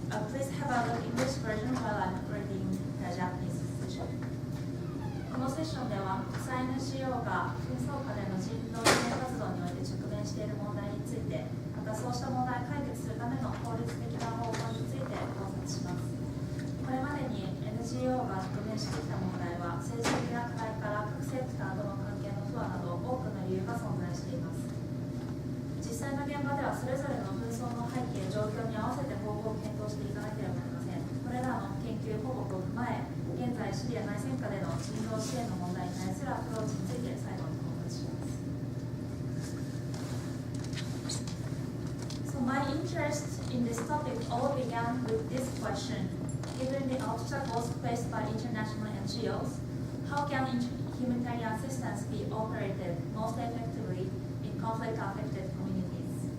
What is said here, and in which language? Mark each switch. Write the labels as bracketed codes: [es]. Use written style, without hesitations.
[en] Please have a look English version while I'm reading the Japanese section. [ja] このセッションでは国際 NGO が紛争下での人道支援活動において直面している問題について、またそうした問題を解決するための法律的な方法について考察します。これまでに NGO が直面してきた問題は、政治的な課題から各セクターとの関係の不和など多くの理由が存在しています。実際の現場ではそれぞれの紛争の背景、状況に合わせて方法を検討していかなければなりません。これらの研究報告を踏まえ、現在シリア内戦下での人道支援の問題に対するアプローチについて最後に考察します。 [en] So my interest in this topic all began with this question. Given the obstacles faced by international NGOs, how can humanitarian assistance be operated most effectively in conflict-affected communities?